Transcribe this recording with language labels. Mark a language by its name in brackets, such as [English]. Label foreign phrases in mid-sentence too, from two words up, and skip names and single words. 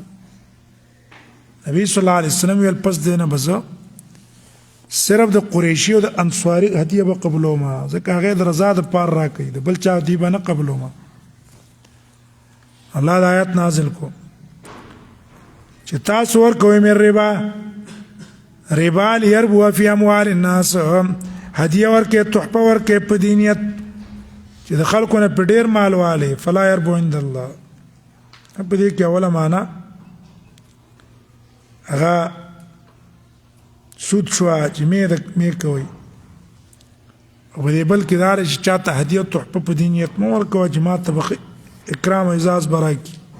[Pashto] نبي [Arabic] صلی الله علیه وسلم [Pashto] ویل پس دې نه به زه صرف د قریشي او د انصاري هدیه به قبلوم، ځکه هغې د رضا د پاره راکوي، د بل چا هدیه به نه قبلوم. الله د آیات نازل کو چې تاسو ورکوئ [Arabic] من ربا لیربو فی اموال الناس، [Pashto] هدیه ورکې تحفه ورکې په دې نیت چې د خلکو نه په ډېر مال والی [Arabic] فلا يربو عند الله. [Pashto] په دې کې اوله معنا هغه سود شوه چې مې کوئ، او په دې بل کې دا چې چاته هدیه تحفه په دې نیت مه ورکوه چې ما ته به اکرام او اعزاز به راکړي.